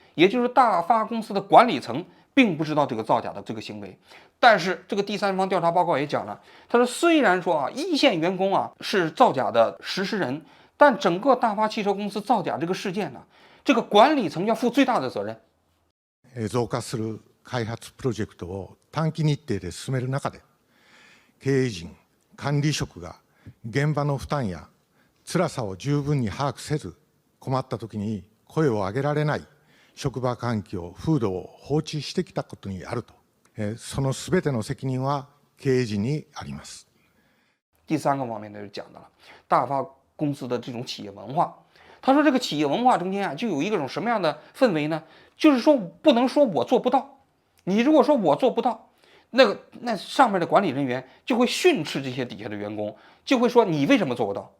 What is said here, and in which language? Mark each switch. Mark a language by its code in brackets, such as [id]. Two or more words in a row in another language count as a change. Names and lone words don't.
[zh] 也就是大发公司的管理层并不知道这个造假的这个行为。但是这个第三方调查报告也讲了，他说虽然说一线员工是造假的实施人，但整个大发汽车公司造假这个事件这个管理层要负最大的责任。 [ja] 増加する開発プロジェクトを短期日程で進める中で、経営陣、管理職が現場の負担や辛さを十分に把握せず、困った時に声を上げられない職場環境、風土を放置してきたことにあると。その全ての責任は経営陣にあります。 [zh] 第三个方面呢，就讲到了大发公司的这种企业文化。他说这个企业文化中间就有一种什么样的氛围呢？就是说不能说我做不到，你如果说我做不到，那上面的管理人员就会训斥这些底下的员工，就会说你为什么做不到？